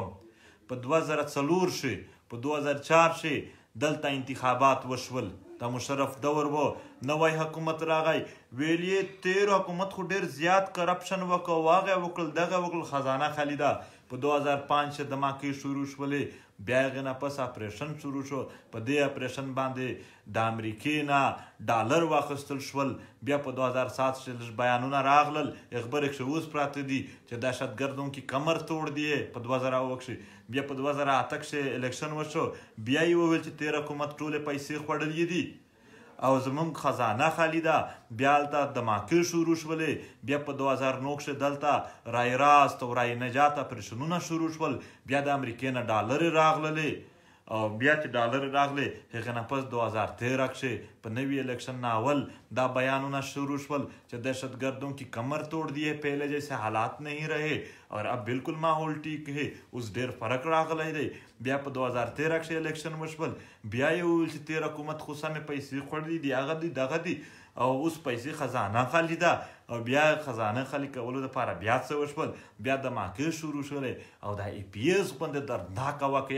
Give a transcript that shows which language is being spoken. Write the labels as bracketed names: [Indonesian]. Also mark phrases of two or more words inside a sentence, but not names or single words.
[Pashto] په 2004 شي، په 2004 شي دلته انتخابات وشول، د مشرف دور و، نوی حکومت راغی، ویل یې تیر حکومت خو ډېر زیات کرپشن وکړ، هغه وکړل، دغه وکړل، خزانه خالي ده. په 2005 کې دماکې شروع شولې، بیا هغې نه پس اپریشن شروع شو. په دې اپریشن باندې د امریکې نه ډالر واخیستل شول. بیا په 2007 کې لږ بیانونه راغلل، خبرې کښې اوس پراته دي چې [Urdu] دهشتګردوں کی کمر توڑ دیے. [Pashto] په 2009 کې بیا په 2008 کې الیکشن وشو، بیا یې وویل چې تیر حکومت ټولې پیسې خوړلې دي او زموږ خزانه خالي ده. بیا هلته دماکې شروع شولې. بیا په 2009 کې دلته رای راست او رای نجات اپریشنونه شروع شول. بیا د امریکې نه ډالرې راغللې او بیا چې ډالر راغلی هغې نه پس 2013 کښې په نوي الیکشن نه اول دا بیانونه شروع شول چې [Urdu] دہشتگردوں کی کمر توڑ دیے پہلے جیسے حالات نہیں رہے اور اب بالکل ماحول ټیک ہے [Pashto] اوس ډېر فرق راغلی دی بیا په 2013 کښې الیکشن وشول بیا یې وویل چې تېر حکومت خو سمې پیسې خوړلي دي هغه دي دغه دي او اوس پیسې خزانه خالي ده او بیا خزانه خالي کولو دپاره بیا څه وشول بیا دماکې شروع شولی او دا ای پی ایس غوندې دردناکه واقعه